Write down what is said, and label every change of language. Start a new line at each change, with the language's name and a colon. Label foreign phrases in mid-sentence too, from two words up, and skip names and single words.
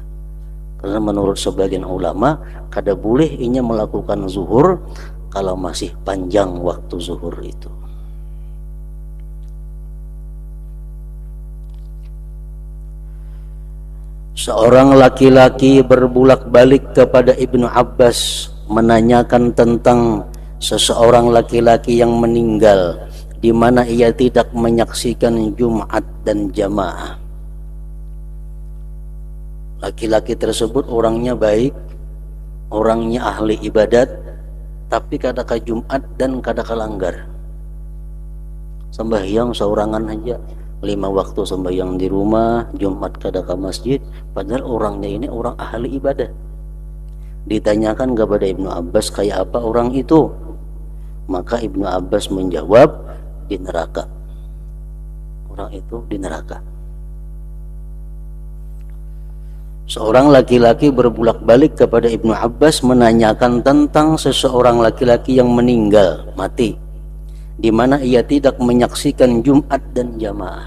Banjar: Karena menurut sebagian ulama kada boleh inya melakukan zuhur kalau masih panjang waktu zuhur itu.
Indonesian: Seorang laki-laki berbulak-balik kepada Ibnu Abbas menanyakan tentang seseorang laki-laki yang meninggal di mana ia tidak menyaksikan Jumat dan jamaah.
Banjar: Laki-laki tersebut orangnya baik, orangnya ahli ibadat, tapi kada ke Jumat dan kada ke langgar. Sembahyang seorangan aja, 5 waktu sembahyang di rumah, Jumat kada ke masjid, padahal orangnya ini orang ahli ibadat.
Indonesian: Ditanyakan kepada Ibnu Abbas, kayak apa orang itu? Maka Ibnu Abbas menjawab, di neraka. Orang itu di neraka. Seorang laki-laki berbulak-balik kepada Ibnu Abbas menanyakan tentang seseorang laki-laki yang meninggal, mati, di mana ia tidak menyaksikan Jumat dan jamaah.